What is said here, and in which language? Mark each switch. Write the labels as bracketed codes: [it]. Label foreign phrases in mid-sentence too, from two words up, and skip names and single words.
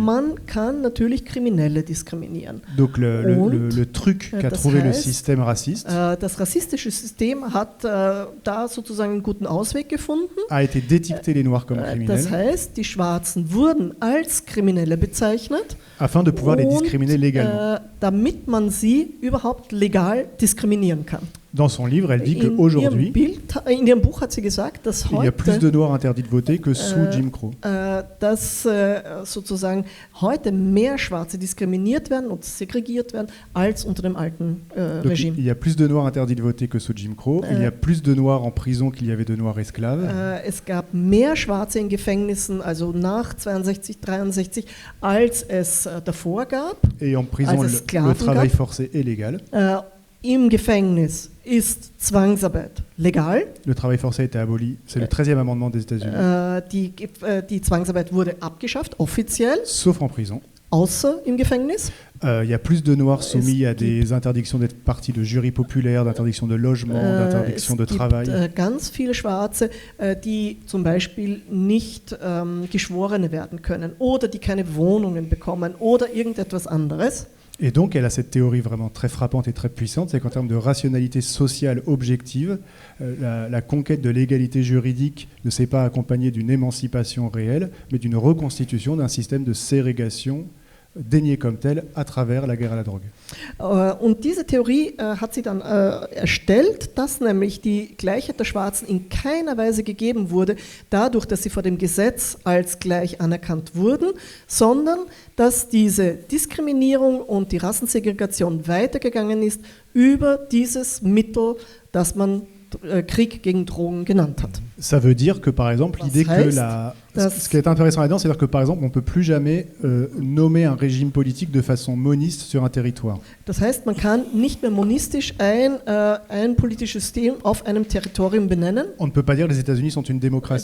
[de] Man kann natürlich Kriminelle diskriminieren. [fr] Donc le truc qu'a trouvé le système raciste, [de] das rassistische System hat da sozusagen einen guten Ausweg gefunden. [fr] A été d'étiqueter les Noirs comme criminels. [de] Das heißt, die Schwarzen wurden als Kriminelle bezeichnet, [fr] afin de pouvoir les discriminer légalement. [de] Damit man sie überhaupt legal diskriminieren kann. [fr] Dans son livre, elle dit [de] In [fr] qu'aujourd'hui, [de] in ihrem Buch hat sie gesagt, dass [fr] il y a plus [de] heute, [fr] de Noirs interdits de voter que sous Jim Crow. [de] dass sozusagen heute mehr Schwarze diskriminiert werden und segregiert werden als unter dem alten [fr] Donc, [de] Regime. [fr] il y a plus de Noirs interdits de voter que sous Jim Crow. Il y a plus de Noirs en prison qu'il y avait de Noirs esclaves. [de] Es gab mehr Schwarze in Gefängnissen, also nach 62, 63, als es davor gab. [fr] Et en prison, [de] Also [fr] le [de] Sklaven [fr] travail [de] gab. [fr] forcé est légal. [de] Im Gefängnis ist Zwangsarbeit legal. [fr] Le travail forcé a été aboli. C'est le 13e amendement des États-Unis. [de] Die Zwangsarbeit wurde abgeschafft, offiziell, [fr] Sauf en prison. [de] außer im Gefängnis. [fr] Il y a plus de Noirs soumis à [de] gibt- [fr] des interdictions d'être partie de jury populaire, d'interdiction de logement, d'interdiction de travail. [de] Es gibt ganz viele Schwarze, die zum Beispiel nicht Geschworene werden können oder die keine Wohnungen bekommen oder irgendetwas anderes. [fr] Et donc, elle a cette théorie vraiment très frappante et très puissante, c'est qu'en termes de rationalité sociale objective, la conquête de l'égalité juridique ne s'est pas accompagnée d'une émancipation réelle, mais d'une reconstitution d'un système de ségrégation dénié comme tel à travers la guerre à la drogue. [de] Und diese Theorie hat sie dann erstellt, dass nämlich die Gleichheit der Schwarzen in keiner Weise gegeben wurde, dadurch, dass sie vor dem Gesetz als gleich anerkannt wurden, sondern dass diese Diskriminierung und die Rassensegregation weitergegangen ist über dieses Mittel, das man Krieg gegen Drogen genannt hat. [fr] Ça veut dire que, par exemple, l'idée que [de] heißt, [fr] ce qui est intéressant là-dedans, c'est-à-dire que, par exemple, on ne peut plus jamais nommer un régime politique de façon moniste sur un territoire. [de] Das heißt, man kann nicht mehr monistisch ein politisches System auf einem Territorium benennen. [fr] On ne peut pas dire les États-Unis sont une démocratie.